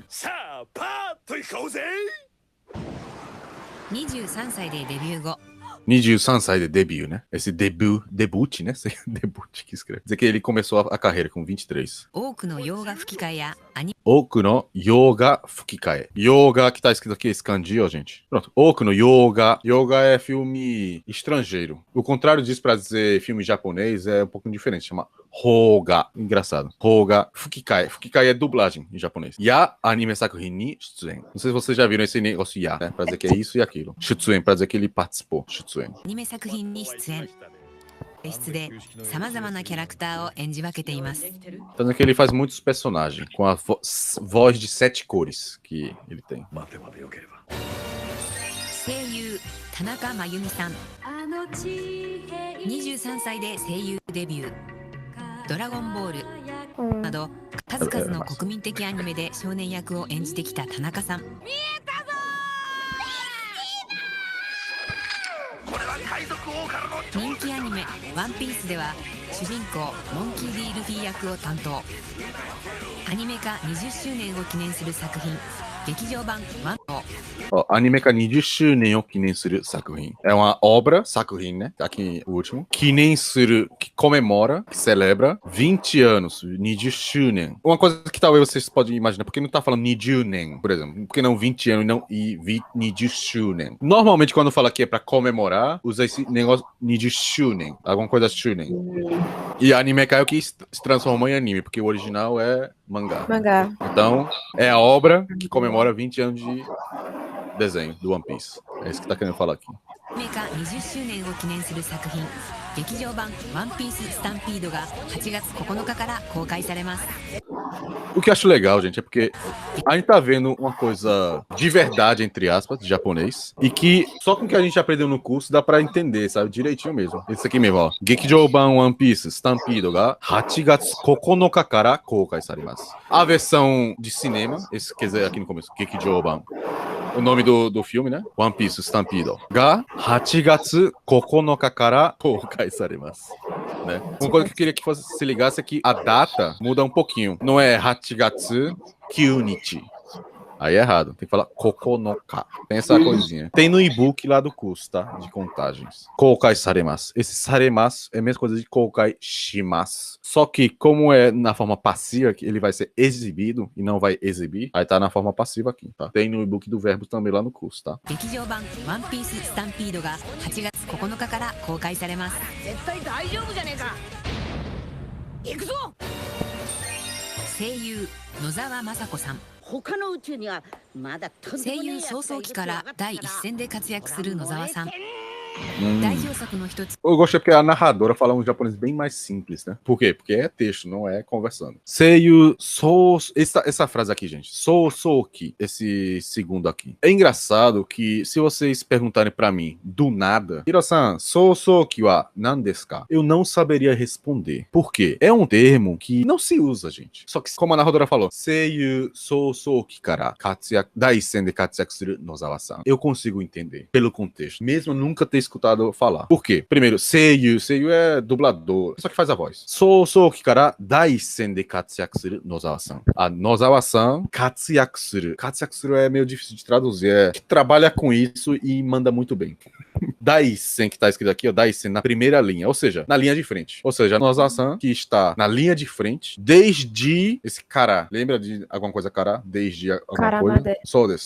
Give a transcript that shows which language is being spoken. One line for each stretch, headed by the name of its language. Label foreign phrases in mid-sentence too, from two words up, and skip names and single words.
Japanese: さあパーッと行こうぜ。 23歳でデビュー後。 23歳でデビュー,
Portuguese: né? Esse debut, né? Debut que escreve. Dizer que ele começou a carreira com 23.
Japanese: 多くの洋画吹き替えや多くの洋画吹き替え.
Portuguese: Yoga, que tá escrito aqui, esse kanji, ó, gente. Pronto.
Japanese: 多くの洋画.
Portuguese: Yoga é filme estrangeiro. O contrário disso pra dizer filme japonês é um pouquinho diferente. Chama Hoga. Engraçado.
Japanese: 邦画吹き替え.
Portuguese: Fukikai é dublagem em japonês.
Japanese: やアニメ作品に出演.
Portuguese: Não sei se vocês já viram esse negócio ya, né? Pra dizer que é isso e aquilo. Shitsuen, pra dizer que ele participou. Shitsuen.
Japanese: アニメ作品に出演別室でさまざまなキャラクターを演じ分けています。
Portuguese: Tanto que ele faz muitos personagens com a voz de 7 cores que ele tem.
Japanese: 声優田中真由美さん23歳で声優デビュードラゴンボールなど数々の国民的アニメで少年役を演じてきた田中さん人気アニメ「ワンピースでは主人公モンキー・D・ルフィ役を担当アニメ化20周年を記念する作品劇場版ワンを
Portuguese: Ó,
Japanese: アニメ化20周年を記念する作品.
Portuguese: É uma obra, sakuhin, né? Tá aqui o último.
Japanese: 記念する,
Portuguese: que comemora, que celebra 20 anos, 20 shunen. Uma coisa que talvez vocês podem imaginar, porque não tá falando 20 nen, por exemplo. Por que não 20 anos e não 20 shunen? Normalmente, quando fala que é pra comemorar, usa esse negócio 20 shunen. Alguma coisa shunen. E anime é o que se transformou em anime, porque o original é mangá. Mangá. Então, é a obra que comemora 20 anos de desenho do One Piece. É isso que tá querendo falar aqui.
Japanese: アニメ化20周年を記念する作品劇場版ワンピーススタンピードが8月9日から公開されます
Portuguese: O que eu acho legal, gente, é porque a gente tá vendo uma coisa de verdade, entre aspas, de japonês, e que só com o que a gente aprendeu no curso dá pra entender, sabe? Direitinho mesmo. Esse aqui mesmo, ó.
Japanese: 劇場版ワンピーススタンピードが8月9日から公開されます.
Portuguese: A versão de cinema, esse quer dizer aqui no começo, Gekijouban. O nome do filme, né?
Japanese: ワンピーススタンピードが8月9日から公開されます.
Portuguese: Né? Uma coisa que eu queria que você se ligasse é que a data muda um pouquinho. Não é 8 月9日. Aí é errado. Tem que falar kokonoka. Tem essa coisinha. Tem no e-book lá do curso, tá? De contagens.
Japanese: 公開されます.
Portuguese: Esse saremasu é a mesma coisa de
Japanese: 公開します.
Portuguese: Só que, como é na forma passiva, que ele vai ser exibido e não vai exibir, aí tá na forma passiva aqui, tá? Tem no e-book do verbo também lá no curso, tá?
Japanese: 劇場版ワンピーススタンピードが8月9日から公開されます絶対大丈夫じゃねえか行くぞ声優野沢雅子さん他の宇宙にはまだとんでもねえ声優やつがいる創々期から第一線で活躍する野沢さん Hum. 代表作の一つ
Portuguese: Eu gostei porque a narradora fala um japonês bem mais simples, né? Por quê? Porque é texto, não é conversando. Seiyu sou... Essa frase aqui, gente. Souki. Esse segundo aqui. É engraçado que se vocês perguntarem pra mim do nada, Hiro-san,
Japanese: 創期は何ですか?
Portuguese: Eu não saberia responder. Por quê? É um termo que não se usa, gente. Só que, como a narradora falou,
Japanese: 声優創期から活躍第線で活躍する野沢さん.
Portuguese: Eu consigo entender pelo contexto. Mesmo nunca ter escutado falar. Por quê? Primeiro, Seiyu é dublador, só que faz a voz.
Japanese: 創期から第線で活躍する野沢さん.
Portuguese: A
Japanese: 野沢さん活躍する. 活躍する
Portuguese: é meio difícil de traduzir, é que trabalha com isso e manda muito bem. Daisen, que tá escrito aqui, ó, Daisen na primeira linha, ou seja, na linha de frente. Ou seja, a Nozawa-san que está na linha de frente desde esse cara. Lembra de alguma coisa cara? Desde alguma coisa? Sodes.